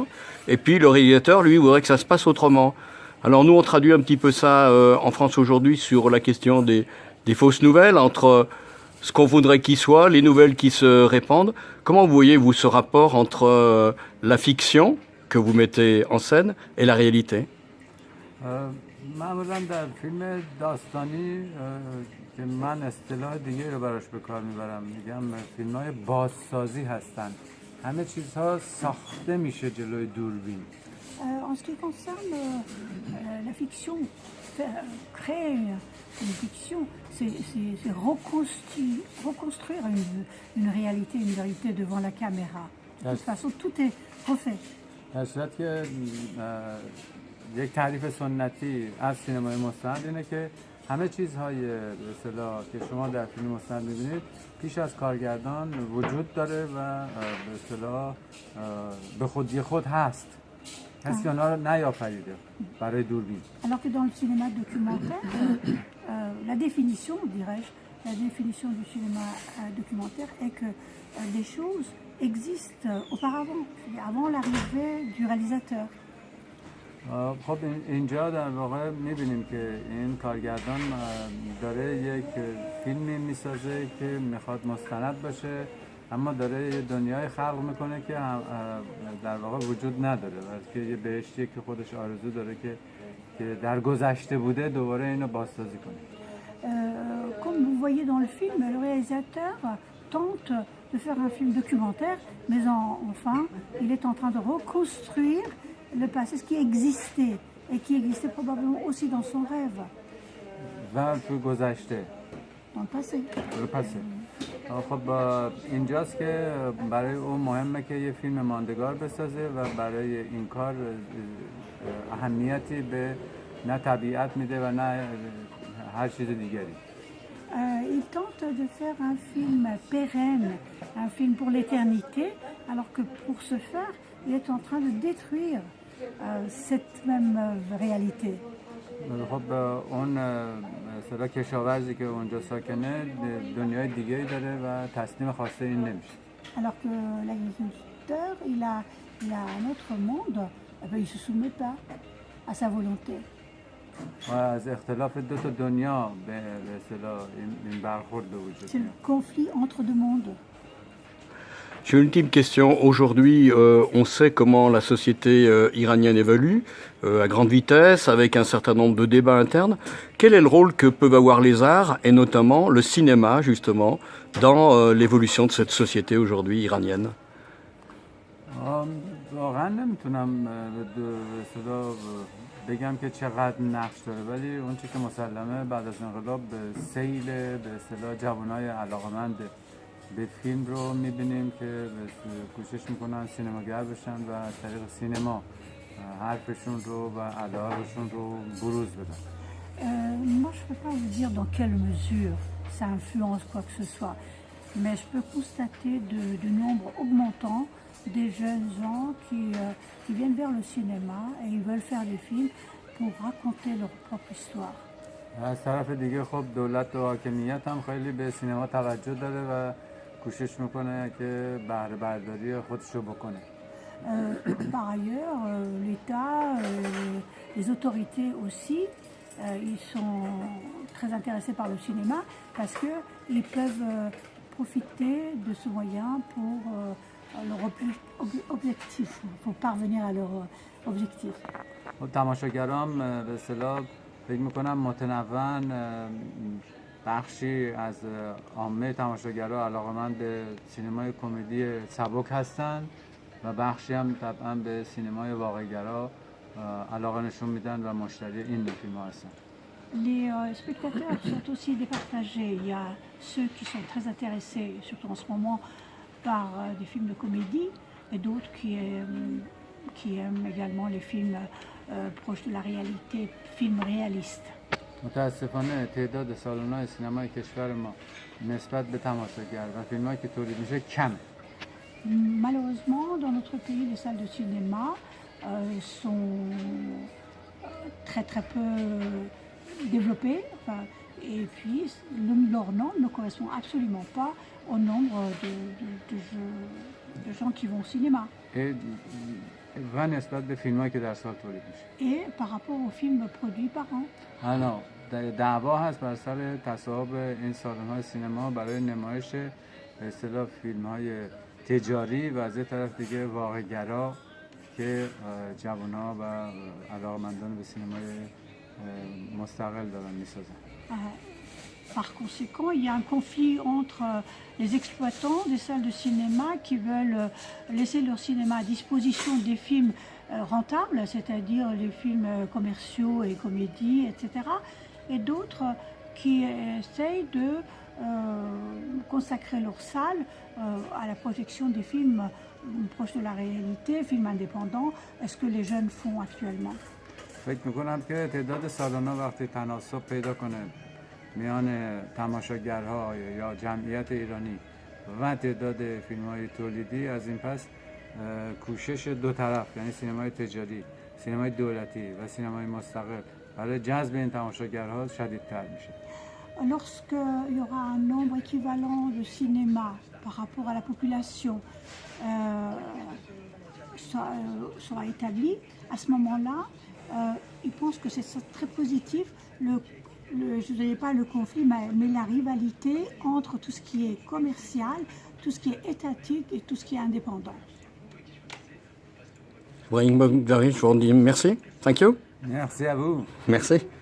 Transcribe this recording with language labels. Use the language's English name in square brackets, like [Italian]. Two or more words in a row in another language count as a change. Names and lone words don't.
[French] Et puis le réalisateur, lui, voudrait que ça se passe autrement. Alors nous, on traduit un petit peu ça en France aujourd'hui sur la question des fausses nouvelles, entre ce qu'on voudrait qu'il soit, les nouvelles qui se répandent. Comment vous voyez-vous ce rapport entre la fiction que vous mettez en scène et la réalité? [Persian] معمولا در فیلم داستانی که من اصطلاح دیگه رو براش به کار میبرم، میگم فیلم های بازسازی هستن، همه چیزها ساخته میشه جلوی دوربین. [French] En ce qui concerne la fiction, créer une fiction, c'est reconstruire une réalité devant la caméra. De toute façon, tout est refait. [Persian] در صورت که یک تعریف سنتی از سینمای مستند اینه که همه چیزهای به اصطلاح که شما در فیلم مستند می‌بینید پیش از کارگردان وجود داره و به اصطلاح به خودی خود هست. کسی که آنها رو نیافریده برای دوربین. [French] Alors que dans le cinéma documentaire, la définition, dirais-je, la définition du cinéma documentaire est que des choses existent auparavant, avant l'arrivée du réalisateur. [Persian] خب اینجا در واقع می‌بینیم که این کارگردان داره یک فیلمی میسازه که میخواد مستند باشه، اما داره یه دنیای خلق میکنه که در واقع وجود نداره، بلکه یه بهشتی که خودش آرزو داره که در گذشته بوده دوباره اینو بازسازی کنه. [French] Comme vous voyez dans le film, le réalisateur tente de faire un film documentaire, mais enfin, il est en train de reconstruire le passé, ce qui existait, et qui existait probablement aussi dans son rêve. [Persian] و تو گذشته. [French] Dans le passé. [Persian] خب اینجاست که برای او مهمه که یه فیلم ماندگار بسازه و برای این کار اهمیتی به نه طبیعت میده و نه هر چیز دیگری. [French] Il tente de faire un film pérenne, un film pour l'éternité, alors que pour ce faire, il est en train de détruire cette même réalité. [Persian] خب اون مثلا کشاورزی که اونجا ساکنه دنیای دیگه‌ای داره و تسلیم خواسته این نمیشه. [French] Alors que l'agriculteur, il a un autre monde, il ne se soumet pas à sa volonté. [Persian] و از اختلاف دو تا دنیا به اصطلاح این برخورد به وجود [French] C'est le conflit entre deux mondes. J'ai une ultime question. Aujourd'hui, on sait comment la société iranienne évolue, à grande vitesse, avec un certain nombre de débats internes. Quel est le rôle que peuvent avoir les arts, et notamment le cinéma, justement, dans l'évolution de cette société aujourd'hui iranienne? [Persian] واقعا نمیتونم بگم که چقدر نقش داره، ولی اون چیزی که مسلمه بعد از انقلاب به سیل به اصطلاح جوانای علاقه‌مند به فیلم رو میبینیم که کوشش میکنن سینماگر بشن و از طریق سینما حرفشون رو و علاقهشون رو بروز بدن. [French] Moi, je ne peux pas vous dire dans quelle mesure ça influence quoi que ce soit, mais je peux constater de nombre augmentant des jeunes gens qui viennent vers le cinéma et ils veulent faire des films pour raconter leur propre histoire. [Persian] از طرف دیگه خب دولت و حاکمیت هم خیلی به سینما توجه داره و کوشش میکنه که بهره برداری خودش رو بکنه. [French] Par ailleurs, l'État, les autorités aussi, ils sont très intéressés par le cinéma parce qu'ils peuvent profiter de ce moyen pour leur objectif, pour parvenir à leur objectif. [Persian] تماشاگران به اصطلاح فکر میکنم متنوعاً بخشی از عامه تماشاگرها علاقه‌مند به سینمای کمدی سبک هستند و بخشی هم طبعاً به سینمای واقع‌گرا علاقه نشون میدن و مشتری این نوع فیلم‌ها هستن. [French] Les spectateurs sont aussi départagés. Il y a ceux qui sont très intéressés, surtout en ce moment, par des films de comédie, et d'autres qui aiment également les films proches de la réalité, films réalistes. [Persian] متاسفانه تعداد سالن‌های سینمای کشور ما نسبت به تماشاگر و فیلمایی که تولید میشه کمه. [French] Malheureusement, dans notre pays, les salles de cinéma sont très très peu développées. Enfin, et puis, leur nombre ne correspond absolument pas au nombre de gens qui vont au cinéma. [Persian] و نسبت به فیلمایی که در سال تولید میشه. [French] Et par rapport aux films produits par an. [Persian] الان دعوا هست بر سر تصاحب این سالن‌های سینما برای نمایش به اصطلاح فیلم‌های تجاری و از یه طرف دیگه واقع‌گرا که جوان‌ها و علاقه‌مندان به سینمای مستقل دارن می‌سازن. [French] Par conséquent, il y a un conflit entre les exploitants des salles de cinéma qui veulent laisser leur cinéma à disposition des films rentables, c'est-à-dire les films commerciaux et comédies, etc. Et d'autres qui essayent de consacrer leur salle à la projection des films proches de la réalité, films indépendants, est-ce que les jeunes font actuellement. [Persian] فکر می‌کنم که تعداد سالن‌ها وقتی تناسب پیدا کنه میان تماشاگرها یا جمعیت ایرانی و تعداد فیلم‌های تولیدی، از این پس کوشش دو طرف یعنی سینمای تجاری، سینمای دولتی و سینمای مستقل برای جذب این تماشاگرها شدیدتر میشه. [French] Lorsqu'il y aura un nombre équivalent de cinéma par rapport à la population sera établi, à ce moment-là, ils pensent que c'est très positif, je ne dirais pas le conflit, mais la rivalité entre tout ce qui est commercial, tout ce qui est étatique et tout ce qui est indépendant. Brahim Bogdari, je vous dis merci. [English] Thank you. [French] Merci à vous. Merci.